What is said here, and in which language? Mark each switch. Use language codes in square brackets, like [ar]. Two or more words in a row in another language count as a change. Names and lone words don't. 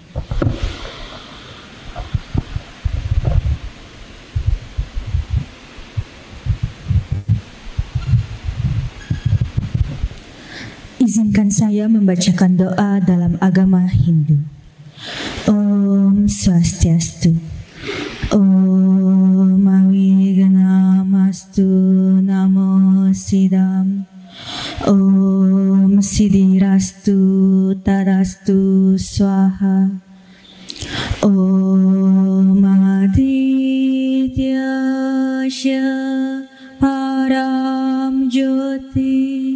[id] Izinkan saya membacakan doa dalam agama Hindu. [sa] ॐ स्वस्त्यस्तु. ॐ अविघ्नमस्तु नमो सिद्धम्. ॐ सिद्धिरस्तु तदस्तु स्वाहा. ॐ आदित्यस्य परं ज्योति.